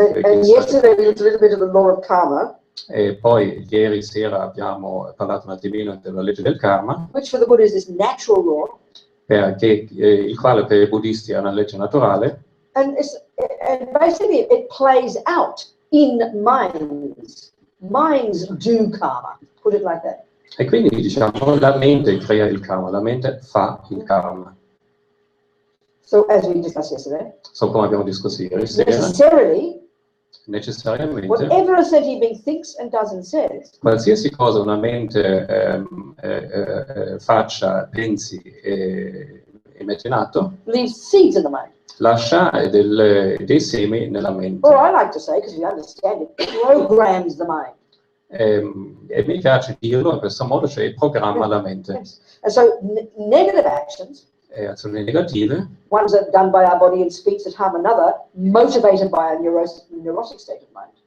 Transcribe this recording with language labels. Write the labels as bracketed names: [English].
[English] And yesterday we looked a little bit at the law of karma. [Italian] E poi ieri sera abbiamo parlato un attimino della legge del karma, [English] Which for the Buddha is this natural law. [Italian] Il quale per i buddisti è una legge naturale. [English] And basically it plays out in minds. Minds do karma, put it like that. [Italian] E quindi diciamo la mente crea il karma, la mente fa il karma. [English] So as we discussed yesterday, [Italian] So come abbiamo discusso ieri sera, necessariamente [English] whatever a sentient being thinks and does and says, [Italian] qualsiasi cosa una mente faccia, pensi e mette in atto, [English] leaves seeds in the mind. [Italian] lascia dei semi nella mente. [English] Or I like to say, because we understand it, programs the mind. [Italian] E mi piace dirlo in questo modo, cioè programma la mente. [English] Yes. And so negative actions, [Italian] Azioni negative, [English] ones that are done by our body and speech that harm another, motivated by a neurotic state of mind.